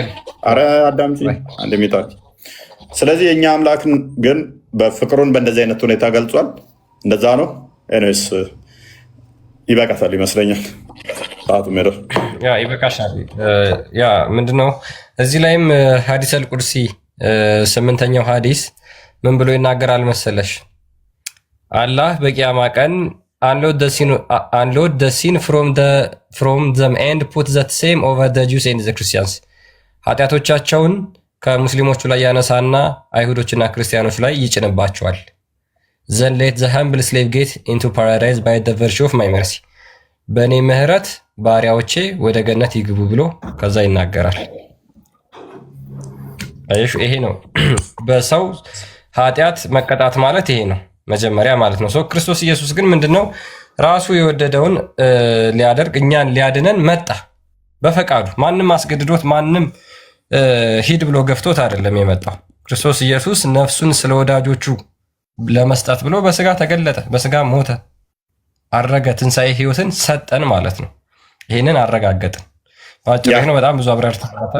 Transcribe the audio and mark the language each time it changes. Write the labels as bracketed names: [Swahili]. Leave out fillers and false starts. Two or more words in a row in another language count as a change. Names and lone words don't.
[Amharic] አረ አዳምጪ አንደሚታል። ስለዚህ የኛ አምላክ ግን በፍቅሩን በእንደዚህ አይነት ሁኔታ ገልጿል። እንደዛ ነው። ኤኒዌይስ ይበቃታል ይመስለኛል። ሰዓቱ ሜዳ ይበቃሻል። ምንድነው እዚህ ላይም ሐዲስ አልቁድሲ 8ኛው ሐዲስ ምን ብሎ ይናገራል መሰለሽ? አላህ በቂያማ ቀን [English] unload the sin from them and put that same over the Jews and the Christians. [Amharic] ኃጢአቶቻቸውን ከሙስሊሞቹ ላይ ያነሳና አይሁዶችና ክርስቲያኖች ላይ ይጭንባቸዋል። [English] Then let the humble slave get into paradise by the virtue of my mercy. [Amharic] በእኔ ምህረት ባሪያዎቼ ወደ ገነት ይግቡ ብሎ ከዛ ይናገራል። ይሄ ነው በሰው ኃጢአት መቀጣት ማለት ይሄ ነው መጀመሪያ ማለት ነው። ክርስቶስ ኢየሱስ ግን ምንድነው ራሱ የወደደውን ሊያደርግ እኛን ሊያድነን መጣ በፈቃዱ። ማንም አስገድዶት ማንም ሂድ ብሎ ገፍቶት አይደለም የመጣው። ክርስቶስ ኢየሱስ ነፍሱን ስለ ወዳጆቹ ለመስጠት ብሎ በስጋ ተገለጠ፣ በስጋ ሞተ፣ አረገ፣ ትንሣኤ ህይወትን ሰጠን ማለት ነው። ይህንን አረጋገጥን። ነው በጣም ብዙ አብራርተናል።